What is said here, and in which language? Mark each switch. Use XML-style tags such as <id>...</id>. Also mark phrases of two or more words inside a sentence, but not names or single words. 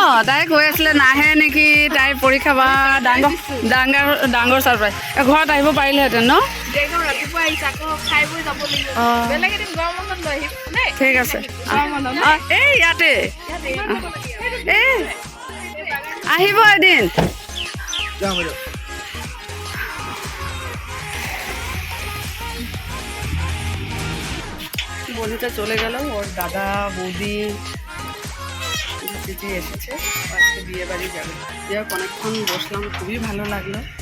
<as>তাই কৈ আছিলে নাহে নেকি, তাইৰ পৰীক্ষা বা ডাঙৰ ছাৰপ্ৰাইজ। ঘৰত আহিব পাৰিলেহেঁতেন ন? ঠিক আছে, এই ইয়াতে এই আহিব এদিন।</as> <bn>বনিতা চলে গেল, ওর দাদা বৌদি দিদি এসেছে, আজকে বিয়ে বাড়ি যাবে। যাই হোক অনেকক্ষণ বসলাম, খুবই ভালো লাগলো।</bn>